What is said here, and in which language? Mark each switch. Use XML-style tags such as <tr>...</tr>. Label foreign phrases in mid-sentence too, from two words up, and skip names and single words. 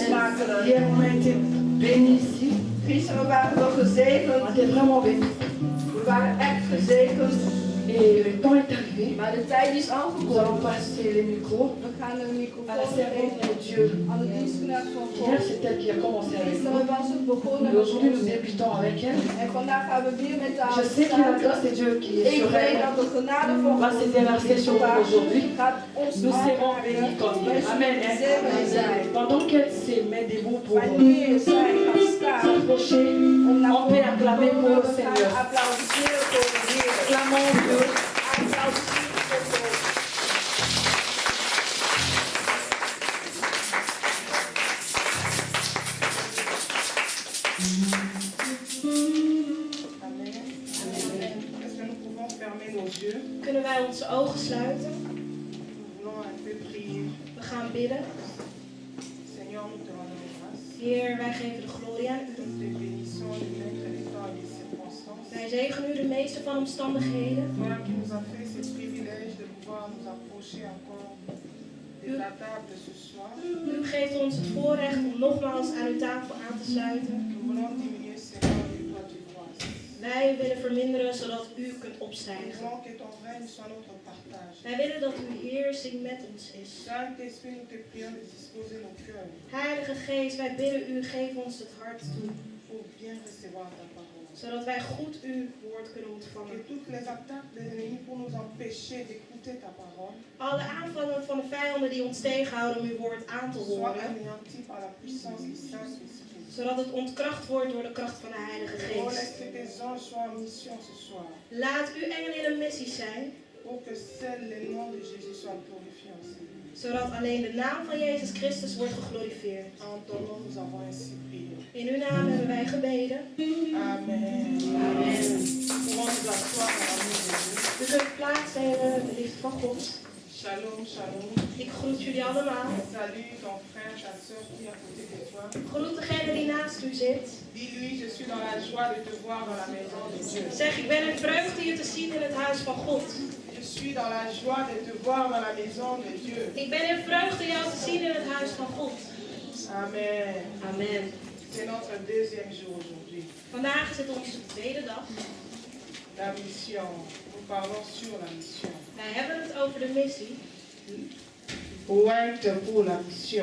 <nl>schakelen.</nl> <fr>Hier, on a été bénis ici.</fr> <nl>Gisteren waren we</nl> <fr>On</fr> <nl>gezegend.</nl> <fr>a été vraiment bénis.</fr> <nl>We waren echt gezegend.</nl> <fr>Et le temps est arrivé.</fr> <nl>Maar de tijd is</nl> <fr>Nous allons</fr> <nl>aangekomen.</nl> <fr>passer les micros</fr> <nl>We gaan de</nl> <fr>à la</fr> <nl>microfoon</nl> <fr>servante</fr> <nl>geven</nl> <fr>de Dieu.</fr> <nl>aan de dienstknecht van</nl> <fr>Hier,</fr> <nl>God.</nl> <fr>c'est elle qui a commencé avec</fr> <nl>Gisteren</nl> <fr>nous.</fr> <nl>was het begonnen</nl> <fr>Mais</fr> <nl>met</nl> <fr>aujourd'hui, nous</fr> <nl>ons.</nl> <fr>débutons avec elle.</fr> <nl>En vandaag gaan we weer met haar</nl> <fr>Je sais que la grâce</fr> <nl>starten.</nl> <fr>de Dieu qui est</fr> <nl>Ik</nl> <fr>sur</fr> <nl>weet</nl> <fr>elle</fr> <nl>dat de genade van</nl> <fr>va</fr> <nl>God</nl> <fr>se déverser sur nous aujourd'hui.</fr> <nl>gaat ons</nl> <fr>Nous serons bénis</fr> <nl>aanraken.</nl> <fr>comme</fr> <nl>Wij</nl> <fr>il. Amen.</fr> <nl>zullen gezegend zijn.</nl> <fr>Pendant qu'elle se met debout pour</fr> <nl>Wanneer zij gaat staan</nl> <fr>s'approcher,</fr> <nl>om naar</nl> <fr>on peut</fr> <nl>voren te</nl> <fr>acclamer pour</fr> <nl>komen,</nl> <fr>le</fr> <nl>we gaan</nl> <fr>Seigneur.</fr> <nl>applaudisseren voor de Heer.</nl> <fr>Clamons Dieu.</fr> <nl>Applaudisseren voor God.</nl> <fr>Est-ce que nous pouvons fermer nos yeux?</fr> <nl>Kunnen wij onze ogen sluiten?</nl> <fr>Nous voulons un peu prier.</fr> <nl>We gaan bidden.</nl> <fr>Seigneur, nous te rendons grâce.</fr> <nl>Heer, wij geven de glorie aan u.</nl> <fr>Nous te bénissons du maître des temps et des circonstances.</fr> <nl>Wij zegenen u de meeste van omstandigheden.</nl> <fr>Toi qui nous as fait ce privilège de pouvoir nous approcher encore de la table de ce soir.</fr> <nl>U geeft ons het voorrecht om nogmaals aan uw tafel aan te sluiten.</nl> <fr>Nous voulons diminuer, Seigneur, et toi tu croises.</fr> <nl>Wij willen verminderen zodat u kunt</nl> <fr>Nous</fr> <nl>opstijgen.</nl> <fr>voulons que ton règne soit notre partage.</fr> <nl>Wij willen dat uw heersing met ons is.</nl> <fr>Saint-Esprit, nous te prions de disposer nos cœurs</fr> <nl>Heilige Geest, wij bidden u, geef ons het hart toe.</nl> <fr>pour bien recevoir ta parole.</fr> <nl>Zodat wij goed uw woord kunnen ontvangen.</nl> <fr>Que toutes les attaques des ennemis pour nous empêcher d'écouter ta parole</fr> <nl>Alle aanvallen van de vijanden die ons tegenhouden om uw woord aan te</nl> <fr>soient</fr> <nl>horen.</nl> <fr>anéantis par la puissance du Saint-Esprit.</fr> <nl>Zodat het ontkracht wordt door de kracht van de Heilige</nl> <fr>Oh,</fr> <nl>Geest.</nl> <fr>laisse que tes anges soient en mission ce soir,</fr> <nl>Laat uw engelen in een missie zijn.</nl> <fr>pour que seul le nom de Jésus soit glorifié en ce lieu.</fr> <nl>Zodat alleen de naam van Jezus Christus wordt geglorifieerd.</nl> <fr>En ton nom, nous avons ainsi prié.</fr> <nl>In uw naam hebben wij gebeden.</nl> <fr>Amen.</fr> <nl>Amen.</nl> <fr>Nous pouvons nous asseoir dans l'amour de Dieu.</fr> <nl>We kunnen plaatsnemen, de liefde van God.</nl> <he>Shalom, shalom.</he> <nl>Ik groet jullie allemaal.</nl> <fr>Salut ton frère, ta soeur qui est à côté de toi.</fr> <nl>Groet degene die naast u zit.</nl> <fr>Dis-lui, je suis dans la joie de te voir dans la maison de Dieu.</fr> <nl>Zeg, ik ben in vreugde je te zien in het huis van God.</nl> <fr>Je suis dans la joie de te voir dans la maison de Dieu.</fr> <nl>Ik ben in vreugde jou te zien in het huis van God.</nl> <fr>Amen.</fr> <nl>Amen.</nl> <fr>C'est notre deuxième jour aujourd'hui.</fr> <nl>Vandaag is het onze tweede dag.</nl> <fr>La mission. Nous parlons sur la mission.</fr> <nl>Wij hebben het over de missie.</nl> <fr>Ointe pour la mission.</fr>